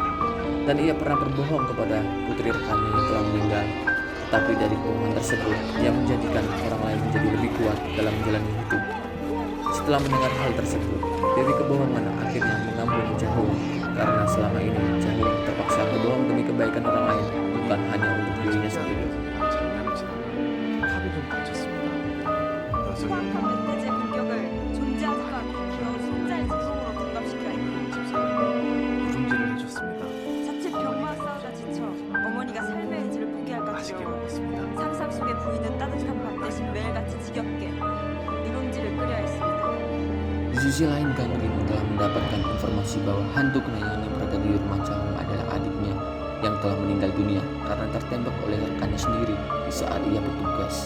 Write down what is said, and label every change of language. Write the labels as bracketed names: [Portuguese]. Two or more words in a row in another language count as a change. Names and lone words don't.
[Indonesian] Dan ia pernah berbohong kepada putri rekannya yang telah meninggal, tetapi dari kebohongan tersebut ia menjadikan orang lain menjadi lebih kuat dalam menjalani hidup. Setelah mendengar hal tersebut, Dewi Kebohongan akhirnya mengampuni Jahong karena selama ini Jahong terpaksa berbohong demi kebaikan orang lain, bukan hanya untuk dirinya sendiri. [Korean] 수학한 멧돼지의 공격을 존재하지도 않는 손자의 지성으로 둔갑시켜야 누룽지를 해줬습니다. 자칫 병마와 싸우다 지쳐 어머니가 삶의 의지를 포기할까 맛있게 두려워 먹었습니다. 상상 속의 부인은 따뜻한 밥 대신 매일같이 지겹게 누룽지를 끓여야 했습니다. [Indonesian] Di sisi lain, Gangrim telah mendapatkan informasi bahwa hantu kenayangan yang berada di rumah Jahong adalah adiknya yang telah meninggal dunia karena tertembak oleh rekannya sendiri di saat ia bertugas.